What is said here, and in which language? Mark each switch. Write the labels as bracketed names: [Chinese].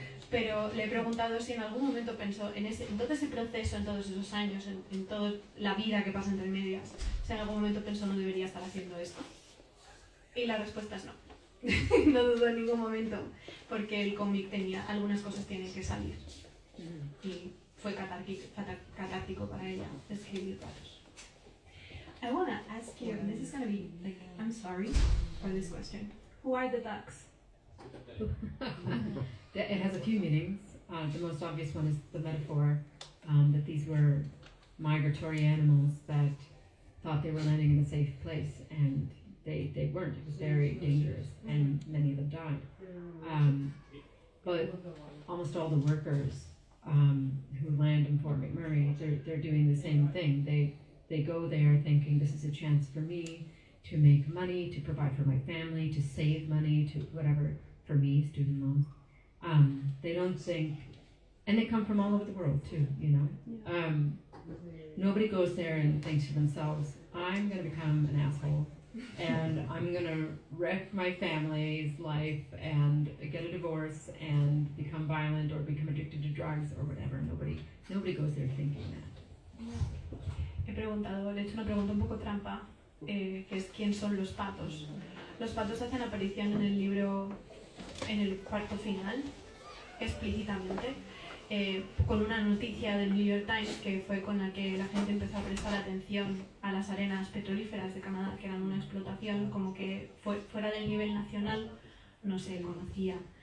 [Spanish] Pero le he preguntado si en algún momento pensó en todo ese proceso, en todos esos años, en toda la vida que pasa entre medias, si en algún momento pensó no debería estar haciendo esto. Y la respuesta es no. No dudo en ningún momento, porque el cómic tenía, algunas cosas tienen que salir. Y fue catártico para ella escribir patos. [English] I want to ask you, and this is going to be, like, I'm sorry for this question. Who are the ducks? It has a few meanings. The most obvious one is the metaphor that these were migratory animals that thought they were landing in a safe place, and they weren't. It was very dangerous, and many of them died. But almost all the workers who land in Fort McMurray, they're doing the same thing. They go there thinking this is a chance for me to make money, to provide for my family, to save money, to whatever, for me, student loans. They don't think, and they come from all over the world too, you know. Nobody goes there and thinks to themselves, I'm going to become an asshole and I'm going to wreck my family's life and get a divorce and become violent or become addicted to drugs or whatever. Nobody goes there thinking that. [Spanish] Le he hecho una pregunta un poco trampa, que es ¿quién son los patos? Los patos hacen aparición en el libro, en el cuarto final, explícitamente, con una noticia del New York Times que fue con la que la gente empezó a prestar atención a las arenas petrolíferas de Canadá, que eran una explotación como que fuera del nivel nacional no se conocía.